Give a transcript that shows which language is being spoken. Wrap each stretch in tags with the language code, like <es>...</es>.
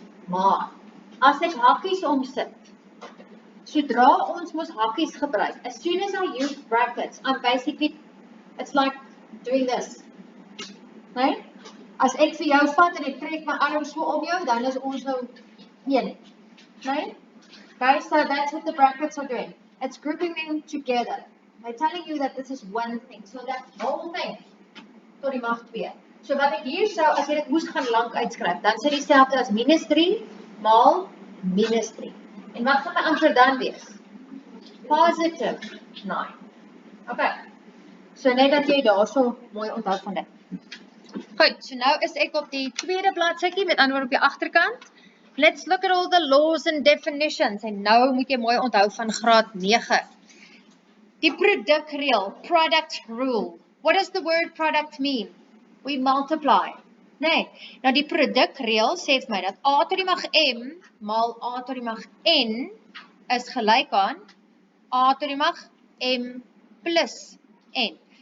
<af>Maar as ek hakkies omsit, sodra ons mos hakkies gebruik,</af> <en>as soon as I use brackets, I'm basically, it's like doing this.</en> <af>Nee? As ek vir jou vat en ek trek my arm so om jou, dan is ons nou 1. Nee?</af> <en>Guys, so that's what the brackets are doing. It's grouping them together. They're telling you that this is one thing. So that whole thing</en> <af>tot die mag 2. So wat ek hier sou, as jy dit moes gaan lank uitskryf, dan sê dieselfde as -3 maal -3. En wat gaan my antwoord dan wees? Positive 9. Okay. So net dat jy daarso mooi onthou van dit. Goed, so nou is ek op die tweede bladsytjie, met ander woorde op die agterkant.</af> <en>Let's look at all the laws and definitions.</en> <af>En nou moet jy mooi onthou van graad 9.</af> <en>Die produkreël, product rule. What does the word product mean? We multiply.</en> <af>Nee, nou die produkreël sê vir my dat a tot die mag m maal a tot die mag n is gelyk aan a tot die mag m plus n.</af>